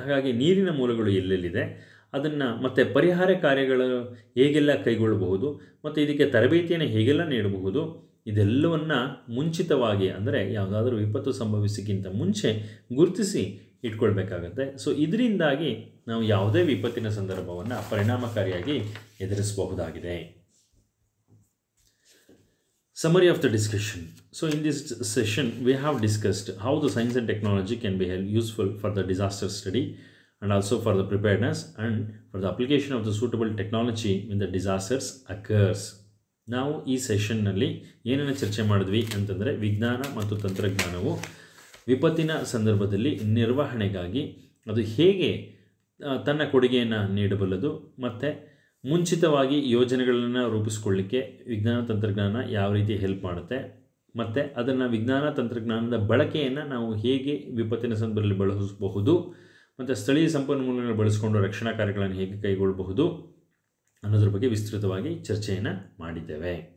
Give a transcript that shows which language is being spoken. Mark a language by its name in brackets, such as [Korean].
[Kannada] ಹಾಗಾಗಿ ನೀರಿನ ಮೂಲಗಳು ಎಲ್ಲೆಲ್ಲಿದೆ ಅದನ್ನು, ಮತ್ತು ಪರಿಹಾರ ಕಾರ್ಯಗಳು ಹೇಗೆಲ್ಲ ಕೈಗೊಳ್ಳಬಹುದು, ಮತ್ತು ಇದಕ್ಕೆ ತರಬೇತಿಯನ್ನು ಹೇಗೆಲ್ಲ ನೀಡಬಹುದು, ಇದೆಲ್ಲವನ್ನು ಮುಂಚಿತವಾಗಿ, ಅಂದರೆ ಯಾವುದಾದ್ರೂ ವಿಪತ್ತು ಸಂಭವಿಸೋಕ್ಕಿಂತ ಮುಂಚೆ ಗುರುತಿಸಿ ಇಟ್ಕೊಳ್ಬೇಕಾಗತ್ತೆ. ಸೊ ಇದರಿಂದಾಗಿ ನಾವು ಯಾವುದೇ ವಿಪತ್ತಿನ ಸಂದರ್ಭವನ್ನು ಪರಿಣಾಮಕಾರಿಯಾಗಿ ಎದುರಿಸಬಹುದಾಗಿದೆ. [English] Summary of the discussion. So in this session we have discussed how the science and technology can be useful for the disaster study and also for the preparedness and for the application of the suitable technology when the disasters occurs. [Kannada] ನಾವು ಈ ಸೆಷನ್ನಲ್ಲಿ ಏನನ್ನು ಚರ್ಚೆ ಮಾಡಿದ್ವಿ ಅಂತಂದರೆ, ವಿಜ್ಞಾನ ಮತ್ತು ತಂತ್ರಜ್ಞಾನವು ವಿಪತ್ತಿನ ಸಂದರ್ಭದಲ್ಲಿ ನಿರ್ವಹಣೆಗಾಗಿ ಅದು ಹೇಗೆ ತನ್ನ ಕೊಡುಗೆಯನ್ನು ನೀಡಬಲ್ಲದು, ಮತ್ತು ಮುಂಚಿತವಾಗಿ ಯೋಜನೆಗಳನ್ನು ರೂಪಿಸ್ಕೊಳ್ಳಿಕ್ಕೆ ವಿಜ್ಞಾನ ತಂತ್ರಜ್ಞಾನ ಯಾವ ರೀತಿ ಹೆಲ್ಪ್ ಮಾಡುತ್ತೆ, ಮತ್ತು ಅದನ್ನು ವಿಜ್ಞಾನ ತಂತ್ರಜ್ಞಾನದ ಬಳಕೆಯನ್ನು ನಾವು ಹೇಗೆ ವಿಪತ್ತಿನ ಸಂದರ್ಭದಲ್ಲಿ ಬಳಸಬಹುದು, ಮತ್ತು ಸ್ಥಳೀಯ ಸಂಪನ್ಮೂಲಗಳನ್ನು ಬಳಸಿಕೊಂಡು ರಕ್ಷಣಾ ಕಾರ್ಯಗಳನ್ನು ಹೇಗೆ ಕೈಗೊಳ್ಳಬಹುದು ಅನ್ನೋದ್ರ ಬಗ್ಗೆ ವಿಸ್ತೃತವಾಗಿ ಚರ್ಚೆಯನ್ನು ಮಾಡಿದ್ದೇವೆ.